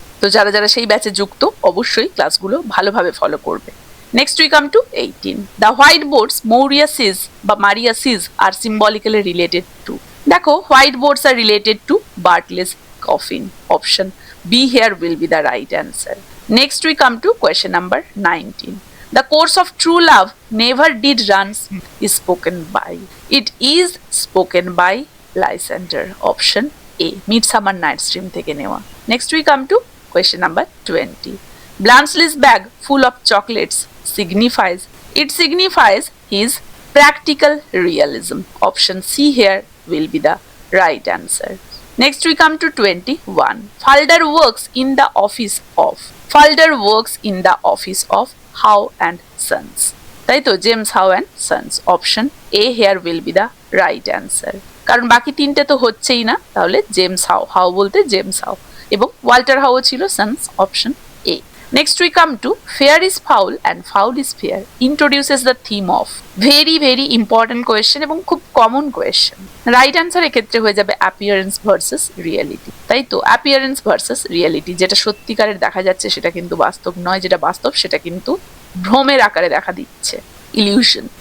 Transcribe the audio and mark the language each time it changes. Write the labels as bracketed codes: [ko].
[bn] তো যারা যারা সেই ব্যাচে যুক্ত অবশ্যই ক্লাসগুলো ভালোভাবে ফলো করবে। [en] Next we come to 18. The white boards মৌরিয়া sees বা Maria sees are symbolically related to. দেখো, white boards are related to Bartles coffin. Option B here will be the right answer. Next we come to question number 19. The course of true love never did runs is spoken by. It is spoken by Lysander. Option A. Midsummer Night's Dream [bn] থেকে নেওয়া. [en] Next we come to question number 20. Blanchely's bag full of chocolates signifies. It signifies his practical realism. Option C here will be the right answer. Next we come to 21. Falder works in the office of. Falder works in the office of Howe and Sons. [bn] তাই তো James how and sons option A hair will be the right answer কারণ বাকি তিনটে তো হচ্ছেই না তাহলে James how how বলতে জেমস হাউ এবং ওয়াল্টার হাউ ছিল sons option A [en] next we come to fair is foul and foul is fair introduces the theme of very very important question [bn] এবং খুব কমন কোয়েশ্চেন রাইট অ্যান্সার এক্ষেত্রে হয়ে যাবে appearance versus reality তাই তো appearance versus reality যেটা সত্যিকারের দেখা যাচ্ছে সেটা কিন্তু বাস্তব নয় যেটা বাস্তব সেটা কিন্তু ভ্রমের আকারে দেখা দিচ্ছে illusion.